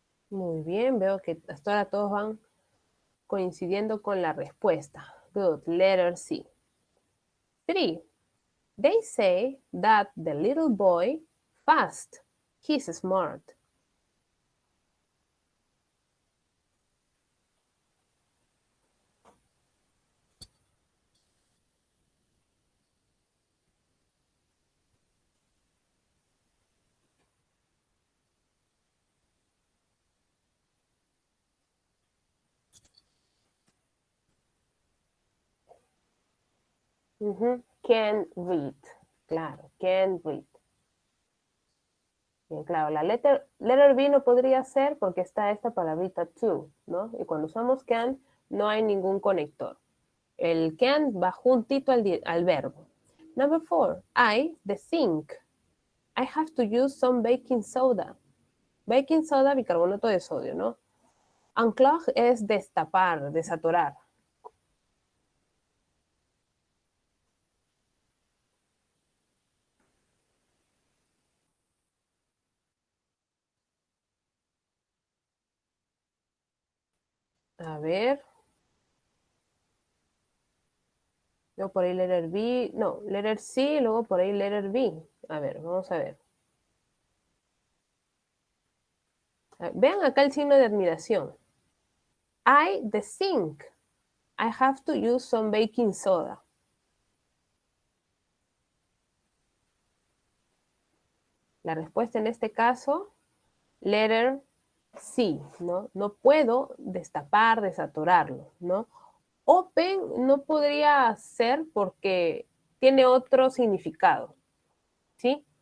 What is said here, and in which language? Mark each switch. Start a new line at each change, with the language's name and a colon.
Spanish: Muy bien, veo que hasta ahora todos van coincidiendo con la respuesta.
English: Good, letter C. 3. They say that the little boy fast. He's smart. Can read. Claro, can read.
Spanish: Bien, claro, la letter B no podría ser porque está esta palabrita to, ¿no? Y cuando usamos can, no hay ningún conector. El can va juntito al verbo.
English: Number 4, the sink. I have to use some baking soda.
Spanish: Baking soda, bicarbonato de sodio, ¿no? Unclog es destapar, desatorar. A ver. Luego por ahí letter B, no, letter C, luego por ahí letter B. A ver, vamos a ver. Vean acá el signo de admiración.
English: The sink. I have to use some baking soda.
Spanish: La respuesta en este caso, letter C, ¿no? No puedo destapar, desatorarlo, ¿no? Open no podría ser porque tiene otro significado, ¿sí?